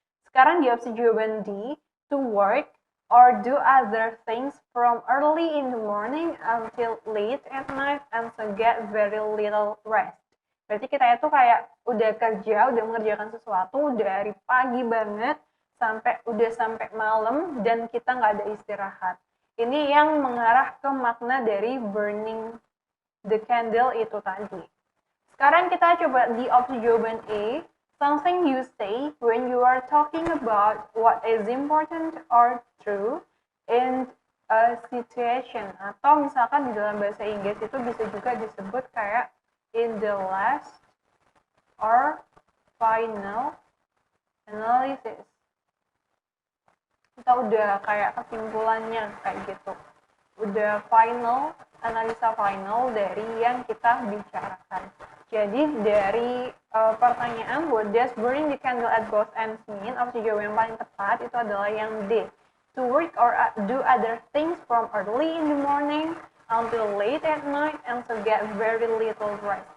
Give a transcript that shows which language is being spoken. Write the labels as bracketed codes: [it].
[id] Sekarang di opsi jawaban D, [en] to work or do other things from early in the morning until late at night and so get very little rest. [id] Berarti kita itu kayak udah kerja, udah mengerjakan sesuatu dari pagi banget sampai malam dan kita nggak ada istirahat. Ini yang mengarah ke makna dari [en] burning the candle [id] itu tadi. Sekarang kita coba di opsi jawaban A. [en] Something you say when you are talking about what is important or true in a situation. [id] Atau misalkan di dalam bahasa Inggris itu bisa juga disebut kayak [en] in the last or final analysis. [id] Kita udah kayak kesimpulannya kayak gitu. Udah final, analisa final dari yang kita bicarakan. Jadi dari pertanyaan [en] what does burning the candle at both ends mean? [id] Opsi jawaban yang paling tepat itu adalah yang D. [en] To work or do other things from early in the morning until late at night and to get very little rest.